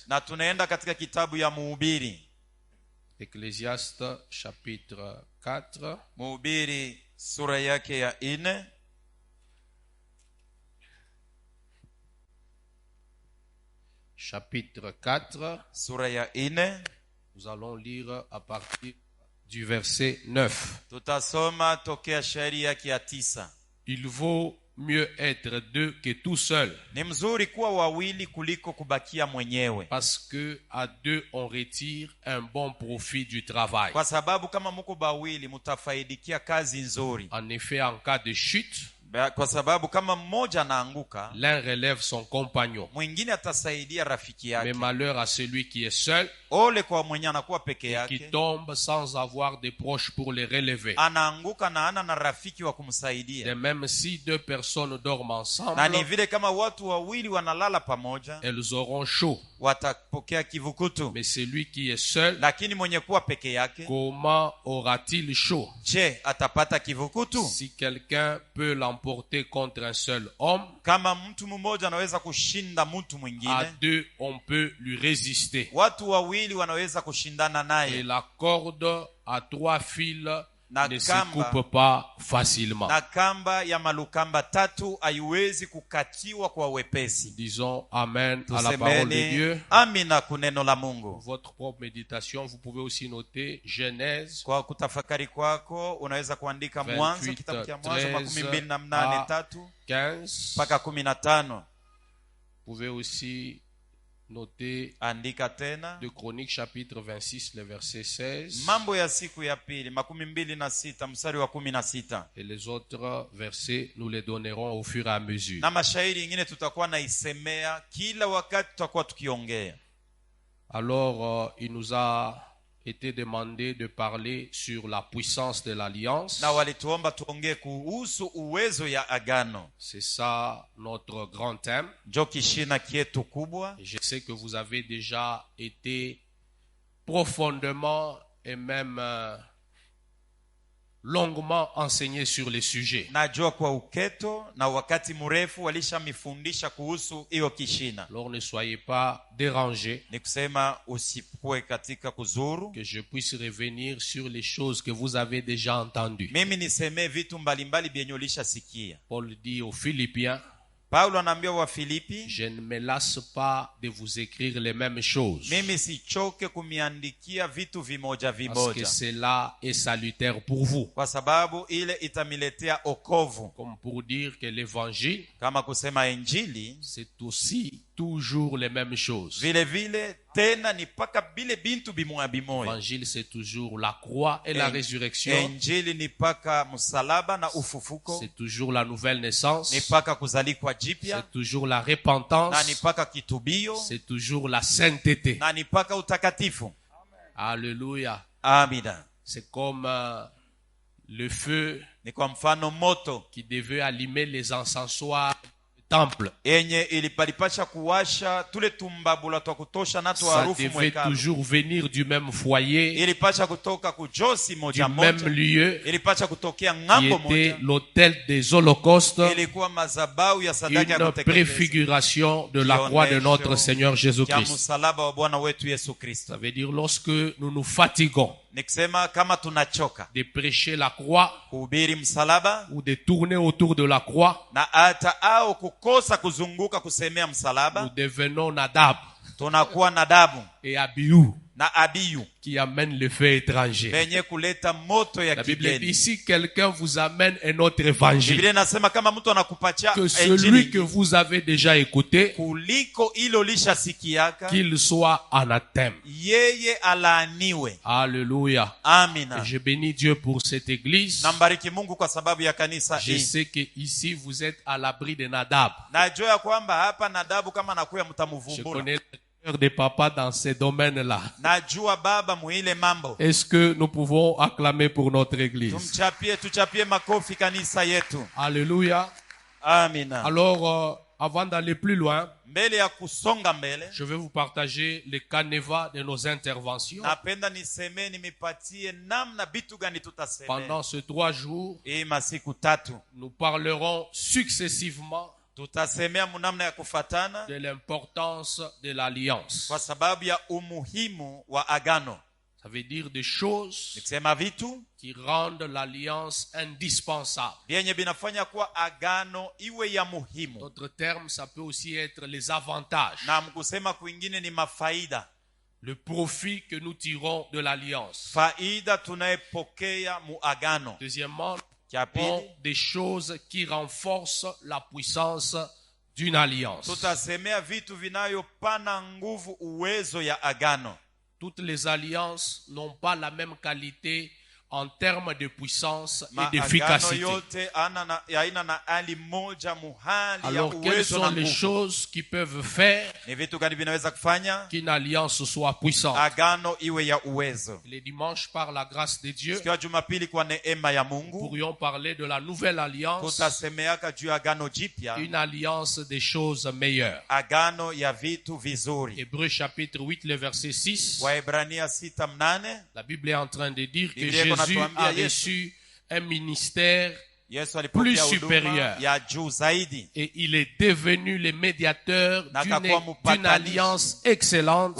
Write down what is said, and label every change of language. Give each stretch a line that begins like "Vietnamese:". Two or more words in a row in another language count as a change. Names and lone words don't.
Swahili: Na tunaenda katika kitabu ya Mhubiri,
French: Ecclésiaste chapitre 4.
Swahili: Mhubiri sura yake ya 4.
French: Chapitre 4.
Swahili: Sura ya 4
French: Nous allons lire à partir du verset 9.
Swahili: tutasoma tokea shairi yake ya 9.
French: Il vaut mieux être deux que tout seul,
Swahili: Ni mzuri kuwa wawili kuliko kubakia mwenyewe,
French: parce que à deux on retire un bon profit du travail.
Swahili: kwa sababu kama muko bawili mutafaidikia kazi nzuri.
French: En effet, en cas de chute,
Swahili: Kwa sababu kama mmoja anaanguka,
French: l'un relève son compagnon.
Swahili: mwingine atasaidia rafiki
French: Mais
Swahili: yake.
French: malheur à celui qui est seul,
Swahili: Ole kwa mwenye anakuwa peke
French: qui
Swahili: yake,
French: tombe sans avoir de proches pour le relever.
Swahili: anaanguka na ana na rafiki wa
French: De
Swahili: kumsaidia.
French: même, si deux personnes dorment
Swahili: Na
French: ensemble,
Swahili: ni vile kama watu wawili wanalala pamoja,
French: elles auront chaud.
Swahili: watapokea kivukutu.
French: Mais celui qui est seul,
Swahili: Lakini mwenye kuwa peke yake,
French: comment aura-t-il chaud?
Swahili: je, atapata kivukutu?
French: Si quelqu'un peut l'emporter contre un seul homme,
Swahili: Kama mtu mmoja anaweza kushinda mtu
French: à
Swahili: mwingine,
French: deux on peut lui résister.
Swahili: watu wawili wanaweza kushindana
French: Et
Swahili: naye.
French: la corde à trois fils
Swahili: Na
French: ne se
Swahili: kamba-
French: coupe pas facilement.
Swahili: Na kamba ya malukamba tatu haiwezi kukatiwa kwa wepesi.
French: Disons Amen à la parole de
Swahili: Tusemeni
French: Dieu.
Swahili: amina kuneno la Mungu.
French: Votre propre méditation, vous pouvez aussi noter Genèse
Swahili: Kwa kutafakari kwako unaweza kuandika 28, Mwanzo, kitabu cha Mwanzo 13, 28:3 15. mpaka 15.
French: Vous pouvez aussi noter
Swahili: Andika tena
French: de Chroniques chapitre 26, le verset 16.
Swahili: Mambo ya siku ya pili 26 mstari wa 16.
French: Et les autres versets, nous les donnerons au fur et à mesure.
Swahili: Na mashairi ingine tutakuwa naisemea kila wakati tutakuwa tukiongea.
French: Alors, il nous a été demandé de parler sur la puissance de l'alliance.
Swahili: Na walituomba tuongee kuhusu uwezo ya agano.
French: C'est ça notre grand thème.
Swahili: Njo kishina kietu kubwa.
French: Et je sais que vous avez déjà été profondément et même longuement enseigné sur les sujets.
Swahili: Najua kwa uketo na wakati mrefu walishamifundisha kuhusu hiyo kishina.
French: Alors ne soyez pas dérangés,
Swahili: Ni kusema usipue katika kuzuru.
French: que je puisse revenir sur les choses que vous avez déjà entendues.
Swahili: Mimi nisemee vitu mbalimbali vyenye ulishasikia.
French: Paul dit aux Philippiens,
Swahili: Paulo anaambia wa Filipi,
French: je ne me lasse pas de vous écrire les mêmes choses,
Swahili: mimi sichoke kumiandikia vitu vimoja
French: parce que
Swahili: vimoja,
French: cela est salutaire pour vous.
Swahili: kwa sababu ile itamiletea okovu.
French: Comme pour dire que l'évangile,
Swahili: Kama kusema injili,
French: c'est aussi toujours les mêmes choses.
Swahili: vile vile tena ni paka bile bintu bimoya bimoya.
French: L'évangile, c'est toujours la croix et la résurrection.
Swahili: Injili ni paka msalaba na ufufuko,
French: C'est toujours la nouvelle naissance.
Swahili: ni paka kuzalikwa jipya,
French: C'est toujours la
Swahili: na ni
French: repentance.
Swahili: paka kitubio,
French: C'est toujours la sainteté.
Swahili: na ni paka utakatifu.
French: Alléluia.
Swahili: Amina.
French: C'est comme le feu
Swahili: Ni kwa mfano moto
French: qui devait allumer les encensoirs du temple.
Swahili: yenye ilipalipasha kuwasha tule tumbabula twa kutosha na twa
French: Ça
Swahili: harufu
French: devait
Swahili: mwekalu.
French: toujours venir du même foyer,
Swahili: Ilipasha kutoka kujosi
French: du
Swahili: moja
French: même
Swahili: moja,
French: lieu,
Swahili: ilipasha kutokea
French: qui
Swahili: ng'ambo
French: était
Swahili: moja.
French: l'autel des holocaustes,
Swahili: Ilikuwa madhabahu ya sadaka ya
French: une
Swahili: kuteketeza
French: préfiguration de la croix de notre Seigneur
Swahili: ya
French: Jésus-Christ.
Swahili: msalaba wa Bwana wetu Yesu Kristo.
French: Ça veut dire lorsque nous nous fatiguons
Swahili: Ni kusema kama tunachoka
French: de prêcher la croix
Swahili: kuhubiri msalaba
French: ou de tourner autour de la croix,
Swahili: na hata au kukosa kuzunguka kusemea
French: nous
Swahili: msalaba,
French: devenons Nadab.
Swahili: tunakuwa Nadabu
French: et Abihu
Swahili: na Abiyu
French: qui amènent le feu étranger.
Swahili: venye kuleta moto ya
French: La Bible dit,
Swahili: kigeni.
French: si quelqu'un vous amène un autre évangile
Swahili: Biblia inasema kama mtu anakupatia
French: que celui
Swahili: injili
French: que vous avez déjà écouté,
Swahili: kuliko ilo lishasikiaka,
French: qu'il soit anathème.
Swahili: yeye alaaniwe.
French: Alléluia.
Swahili: Amina.
French: Et je bénis Dieu pour cette église.
Swahili: Nambariki Mungu kwa sababu ya kanisa
French: Je
Swahili: hii.
French: sais que ici vous êtes à l'abri de Nadab.
Swahili: Najua ya kwamba hapa Nadabu kama anakuya
French: Je
Swahili: mtamuvumbula.
French: connais le cœur des papas dans ces domaines-là.
Swahili: Najua baba muile mambo.
French: Est-ce que nous pouvons acclamer pour notre église?
Swahili: Tuchapie makofi kanisa yetu.
French: Alléluia.
Swahili: Amina.
French: Alors, avant d'aller plus loin,
Swahili: Mbele ya kusonga mbele,
French: je vais vous partager les canevas de nos interventions.
Swahili: napenda niseme nimepatie namna bitu gani tutaseme.
French: Pendant ces 3 jours,
Swahili: Hii masiku 3
French: nous parlerons successivement
Swahili: tutasemea munamna ya kufatana
French: de l'importance de l'alliance.
Swahili: kwa sababu ya umuhimu wa agano.
French: Ça veut dire des choses
Swahili: Nikisema vitu
French: qui rendent l'alliance indispensable.
Swahili: vyenye binafanya kuwa agano iwe ya muhimu,
French: D'autres termes, ça peut aussi être les avantages,
Swahili: na mkusema kwingine ni mafaida,
French: le profit que nous tirons de l'alliance.
Swahili: faida tunayepokea mu agano.
French: Deuxièmement,
Swahili: Cha
French: ont
Swahili: pili
French: des choses qui renforcent la puissance d'une alliance.
Swahili: tutasemea vitu vinayopana nguvu uwezo ya agano.
French: Toutes les alliances n'ont pas la même qualité en termes de puissance et
Swahili: Maagano
French: d'efficacité.
Swahili: yote haina na hali moja muhali ya
French: Alors, quelles
Swahili: uwezo na
French: sont les
Swahili: nguvu.
French: choses qui peuvent faire
Swahili: Ni vitu gani vinaweza kufanya
French: qu'une alliance soit puissante?
Swahili: agano iwe ya uwezo?
French: Les dimanches, par la grâce de Dieu,
Swahili: Siku ya Jumapili kwa neema ya
French: nous
Swahili: Mungu
French: pourrions parler de la nouvelle alliance,
Swahili: tutasemeaka juu ya agano jipya,
French: une alliance des choses meilleures.
Swahili: agano ya vitu vizuri.
French: Hébreux chapitre 8, le verset 6,
Swahili: Waebrania 6:8,
French: la Bible est en train de dire que
Swahili: Biblia iko
French: Jésus
Swahili: natuambia
French: a
Swahili: Yesu.
French: reçu un ministère
Swahili: Yesu
French: Plus
Swahili: alipokea
French: supérieur.
Swahili: huduma ya juu zaidi
French: et il est devenu le médiateur
Swahili: Na
French: d'une
Swahili: akakuwa mpatanishi
French: alliance excellente